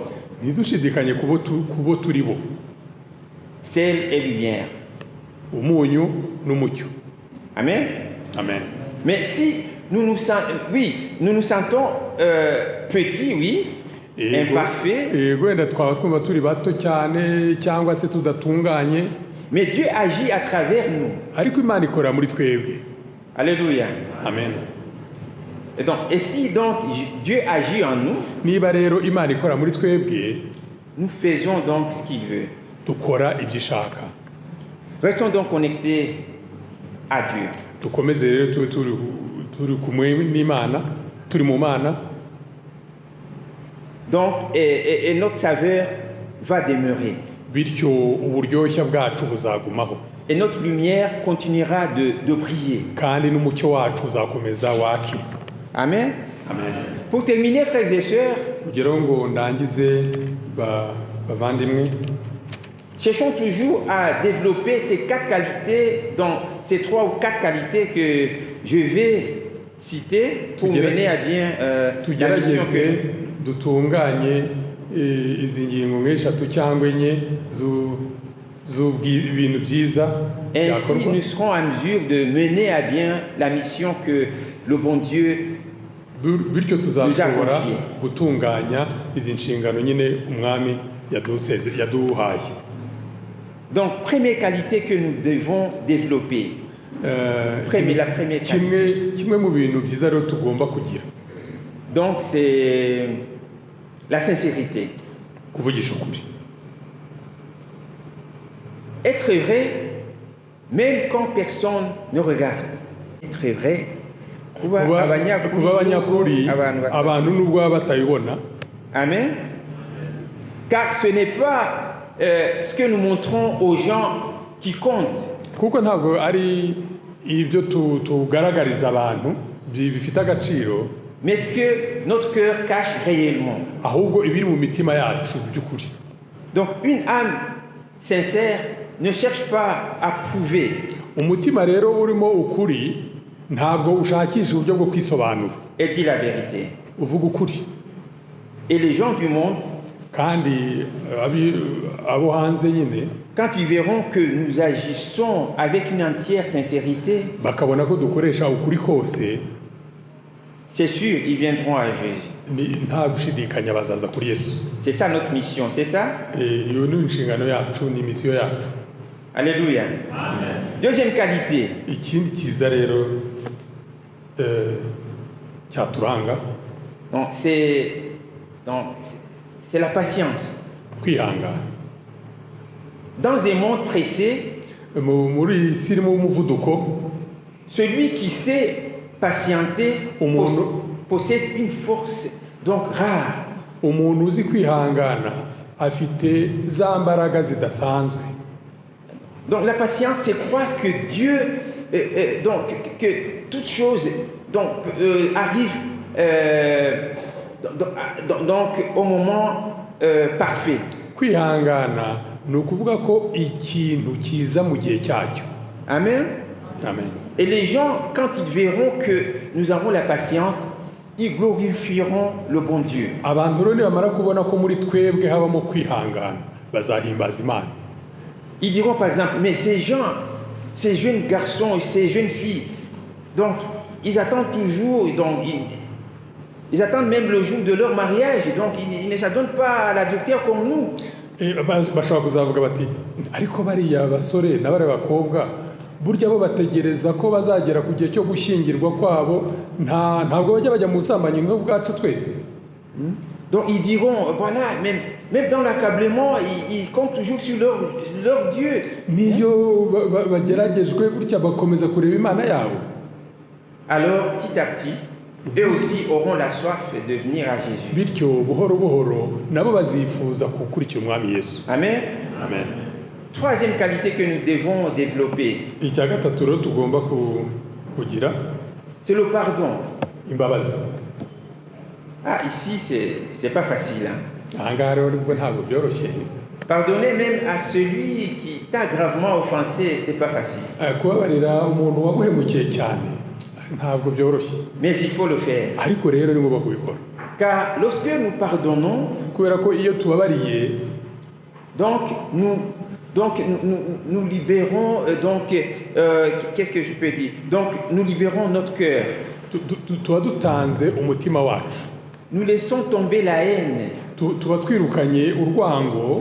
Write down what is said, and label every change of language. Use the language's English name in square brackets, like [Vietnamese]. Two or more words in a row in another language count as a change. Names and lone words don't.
[Kinyarwanda] ntidushidikanye kubo turi bo, [French] sel et lumière. [Kinyarwanda] umunyu n'umucyo. Amen. Amen. [French] Mais si nous nous sentons petits, oui, imparfaits, [Kinyarwanda] wenda twaba twumva turi bato cyane cyangwa se tudatunganye, [French] mais Dieu agit à travers nous. [Kinyarwanda] ariko Imana ikorera muri twebwe. [French] Alléluia. Amen. Et si donc Dieu agit en nous, [Kinyarwanda] Niba rero Imana ikora muri twebwe, [French] nous faisons donc ce qu'il veut. [Kinyarwanda] dukora ibyo ishaka. [French] Restons donc connectés à Dieu. [Kinyarwanda] Dukomeze rero turi kumwe n'Imana, turi mu Mana. [French] Donc, et notre saveur va demeurer. [Kinyarwanda] Bityo uburyoshya bwacu buzagumaho. [French] Et notre lumière continuera de briller. [Kinyarwanda] Kandi n'umucyo wacu uzakomeza waki. Amen. Amen. [French] Pour terminer, frères et sœurs, [Kinyarwanda] kugira ngo ndangize bavandimwe, [French] cherchons toujours à développer ces 4 qualités, ces 3 ou 4 qualités que je vais citer pour [Kinyarwanda] Tugere- [French] mener à bien la mission [Kinyarwanda] tugerageze [French] que [Kinyarwanda] dutunganye izi ngingo nk'eshatu cyangwa enye z'ibintu byiza [French] ainsi [Kinyarwanda] byakorwa [French] nous serons en mesure de mener à bien la mission que le bon Dieu. [Kinyarwanda] bityo tuzashobora [French] confié. [Kinyarwanda] gutunganya izi nshingano nyine umwami yaduhaye. [French] Donc, première qualité que nous devons développer. La première qualité. [Kinyarwanda] kimwe mu bintu byiza rero tugomba kugira [French] Donc, c'est la sincérité. [Kinyarwanda] kuvugisha ukuri, [French] Être vrai, même quand personne ne regarde. Être vrai. [Kinyarwanda] Kuba kuba abanyakuri, abanyakuri abantu bata- abantu nubwo baba batayibona. Amen. [French] Car ce n'est pas ce que nous montrons aux gens qui compte. [Kinyarwanda] Kuko ntabwo ari ibyo tugaragariza abantu bifite agaciro, [French] Mais ce que notre cœur cache réellement. [Kinyarwanda] ahubwo ibiri mu mitima yacu by'ukuri. [French] Donc une âme sincère ne cherche pas à prouver. [Kinyarwanda] Umutima rero urimo ukuri ntabwo ushakisha uburyo bwo kwisobanura, [French] Elle dit la vérité. [Kinyarwanda] uvuga ukuri. [French] Et les gens du monde, [Kinyarwanda] Kandi abo hanze nyine [French] quand ils verront que nous agissons avec une entière sincérité, [Kinyarwanda] bakabona ko dukoresha ukuri kose, [French] c'est sûr, ils viendront à Jésus. [Kinyarwanda] nta gushidikanya bazaza kuri Yesu. [French] C'est ça notre mission, c'est ça? [Kinyarwanda] Iyo ni inshingano yacu, ni misiyo yacu. [French] Alléluia. Deuxième qualité, [Kinyarwanda] Ikindi cyiza rero cyaturanga [French] donc c'est la patience. [Kinyarwanda] kwihangana. [French] Dans un monde pressé, [Kinyarwanda] Muri isi irimo umuvuduko, [French] celui qui sait patienter possède une force donc rare. [Kinyarwanda] umuntu uzi kwihangana afite za mbaraga zidasanzwe. [French] Donc la patience, c'est croire que Dieu, donc que toute chose donc arrive donc au moment parfait. [Kinyarwanda] Kwihangana ni ukuvuga ko ikintu kiza mu gihe cyacyo. Amen. Amen. [French] Et les gens, quand ils verront que nous avons la patience, ils glorifieront le bon Dieu. [Kinyarwanda] Abantu rero nibamara kubona ko muri twebwe habamo kwihangana bazahimbaza Imana. [French] Ils diront par exemple, mais ces gens, ces jeunes garçons et ces jeunes filles, donc ils attendent toujours, donc ils attendent même le jour de leur mariage, donc ils ne s'adonnent pas à l'adultère comme nous. [Kinyarwanda] Bashobora kuzavuga bati ariko bariya basore na bariya bakobwa burya bo bategereza ko bazagera ku gihe cyo gushyingirwa kwabo, ntabwo bajya bajya mu busambanyi nk'ubwacu twese. [French] Donc ils diront, voilà, même dans l'accablement, ils comptent toujours sur leur Dieu. [Kinyarwanda] Niyo bageragejwe gutya bakomeza kureba Imana yabo. [French] Alors petit à petit, eux aussi auront la soif de venir à Jésus. [Kinyarwanda] Bityo buhoro buhoro nabo bazifuza gukurikira umwami Yesu. Amen. Amen. [French] Troisième qualité que nous devons développer, [Kinyarwanda] Icya gatatu rero tugomba kugira [French] c'est le pardon. [Kinyarwanda] imbabazi. [French] Ah, ici, c'est pas facile. Hein? [Kinyarwanda] Aha ngaha rero nibwo ntabwo byoroshye. [French] Pardonner même à celui qui t'a gravement offensé, c'est pas facile. [Kinyarwanda] Kubabarira umuntu waguhemukiye cyane ntabwo byoroshye, [French] Mais il faut le faire. [Kinyarwanda] ariko rero ni ngombwa kubikora. [French] Car lorsque nous pardonnons, [Kinyarwanda] Kubera ko iyo tubabariye [French] donc nous libérons, qu'est-ce que je peux dire? Donc nous libérons notre cœur. [Kinyarwanda] tuba dutanze umutima wacu, [French] Nous laissons tomber la haine, [Kinyarwanda] tuba twirukanye urwango,